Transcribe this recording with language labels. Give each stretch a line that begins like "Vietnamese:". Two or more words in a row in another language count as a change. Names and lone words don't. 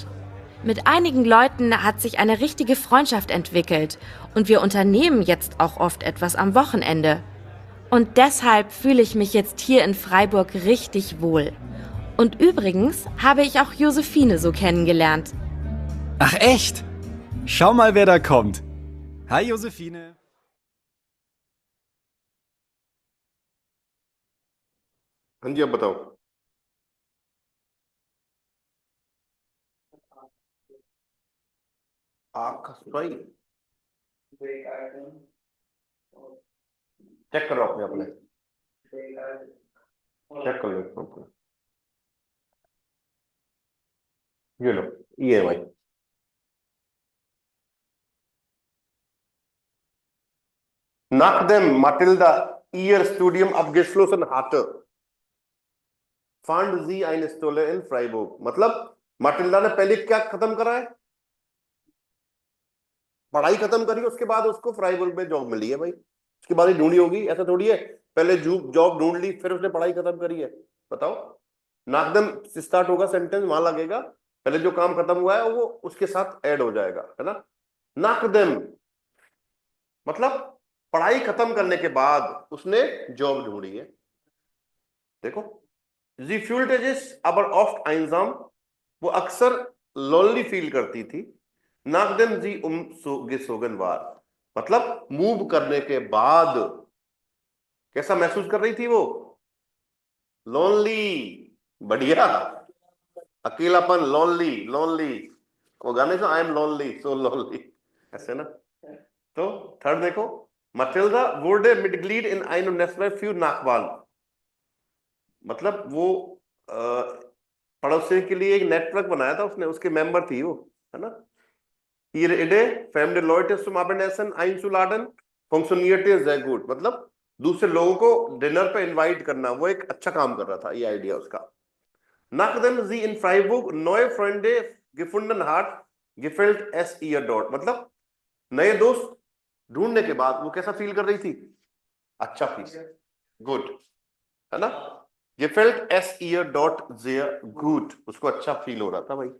German: Mit einigen Leuten hat sich eine richtige Freundschaft entwickelt und wir unternehmen jetzt auch oft etwas am Wochenende. Und deshalb fühle ich mich jetzt hier in Freiburg richtig wohl. Und übrigens habe ich auch Josephine so kennengelernt. Ach echt? Schau mal, wer da kommt. Hi, Josephine.
Hindi: हाँ जी, अब बताओ। आग का सफाई चेक करो अपने अपने चेक कर लो अपने। ये लो EMI।
German: Nach dem Matilda ihr Studium abgeschlossen hatte, fand sie eine Stelle in Freiburg।
Hindi: मतलब माटिल्डा ने पहले क्या खत्म करा है? पढ़ाई खत्म करी, उसके बाद उसको फ्राइबुर्ग में जॉब मिली है भाई। उसके बाद ही ढूंढी होगी, ऐसा थोड़ी है पहले जॉब ढूंढ ली फिर उसने पढ़ाई खत्म करी है। बताओ, नाकदम से स्टार्ट होगा सेंटेंस, वहां लगेगा पहले जो काम खत्म हुआ है वो उसके साथ ऐड हो जाएगा, है ना। नाकदम मतलब पढ़ाई खत्म करने के बाद उसने जॉब ढूंढी है।
German: देखो, जी fühlte sich aber oft einsam,
Hindi: वो अक्सर लोनली फील करती थी।
German: nachdem sie umgezogen war,
Hindi: मतलब मूव करने के बाद कैसा महसूस कर रही थी वो? लोनली। बढ़िया। अकेलापन, लोनली, लोनली। वो गाने से
English: I am lonely, so lonely,
Hindi: ऐसे ना। तो थर्ड देखो,
German: मटिल्डा wurde Mitglied in einem Netzwerk für Nachbarn।
Hindi: मतलब वो पड़ोसी के लिए एक नेटवर्क बनाया था उसने, उसके मेंबर थी वो, है ना।
German: Ihre Idee, fremde Leute zum Abendessen einzuladen, funktionierte sehr gut।
Hindi: मतलब दूसरे लोगों को डिनर पे इनवाइट करना, वो एक अच्छा काम कर रहा था, ये आइडिया उसका।
German: Nachdem sie in Freiburg neue Freunde gefunden hat, gefällt es ihr dort।
Hindi: मतलब नए दोस्त ढूंढने के बाद वो कैसा फील कर रही थी? अच्छा फील, गुड, है ना।
German: gefällt es ihr dort sehr gut,
Hindi: उसको अच्छा फील हो रहा था भाई।